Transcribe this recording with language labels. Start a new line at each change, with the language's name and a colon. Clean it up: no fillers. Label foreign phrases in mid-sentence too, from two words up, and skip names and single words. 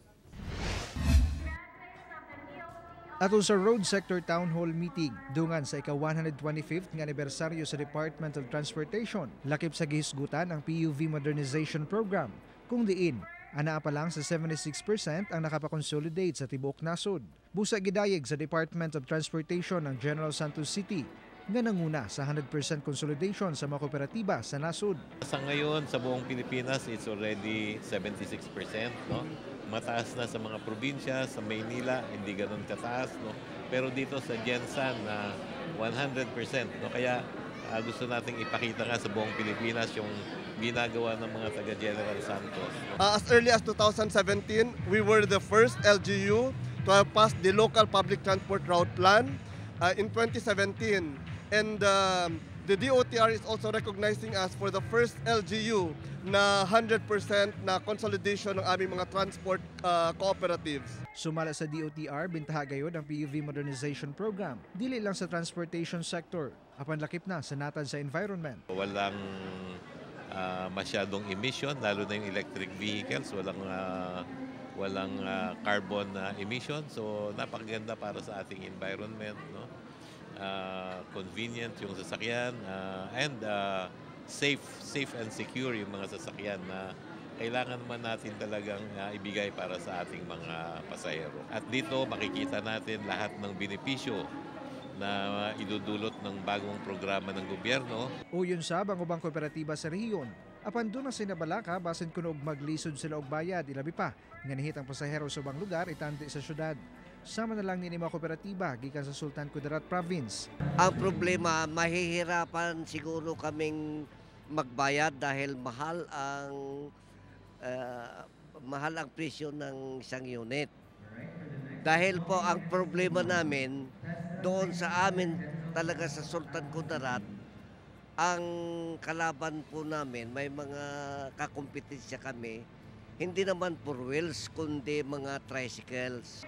Cebuano: Aton sa Road Sector Town Hall meeting, dungan sa ika-125th nga anibersaryo sa Department of Transportation, lakip sa gihisgutan ang PUV Modernization Program, kung diin, anaa pa lang sa 76% ang nakapakonsolidate sa tibuok nasod. Busa gidayeg sa Department of Transportation ng General Santos City, nga nanguna sa 100% consolidation sa mga kooperatiba sa nasod.
Filipino: Sa ngayon, sa buong Pilipinas,
English: it's already 76%. No?
Filipino: Mataas na sa mga probinsya, sa Maynila, hindi ganun kataas. No? Pero dito sa Gensan, 100%. No? Kaya gusto nating ipakita nga sa buong Pilipinas yung ginagawa ng mga taga-General Santos.
English: As early as 2017, we were the first LGU to have passed the local public transport route plan in 2017. And the DOTR is also recognizing us for the first LGU
Filipino: na 100% na consolidation ng aming mga
English: transport cooperatives.
Cebuano: Sumala sa DOTR, bintaha gayod ang PUV Modernization Program, dili lang sa
English: transportation sector,
Cebuano: apan lakip na sa natad sa environment.
Filipino: Walang masyadong emission, lalo na yung electric vehicles, walang carbon emission. So napakaganda para sa ating environment, no? Convenient yung sasakyan
English: and safe and secure
Filipino: yung mga sasakyan na kailangan naman natin talagang ibigay para sa ating mga pasahero. At dito makikita natin lahat ng benepisyo na idudulot ng bagong programa ng gobyerno.
Cebuano: Uyon sa ubang kooperatiba sa rehiyon, apan doon na sinabalaka basin kuno og maglisod sila og bayad ilabi pa nga nihitang pasahero sa ubang lugar itandi sa syudad. Sama na lang ni mga kooperatiba gikan sa Sultan Kudarat Province.
Filipino: Ang problema, mahihirapan siguro kaming magbayad dahil mahal ang presyo ng isang unit. Dahil po ang problema namin doon sa amin talaga sa Sultan Kudarat, ang kalaban po namin, may mga kakompetensya kami, hindi naman
English: four wheels,
Filipino: kundi mga tricycles.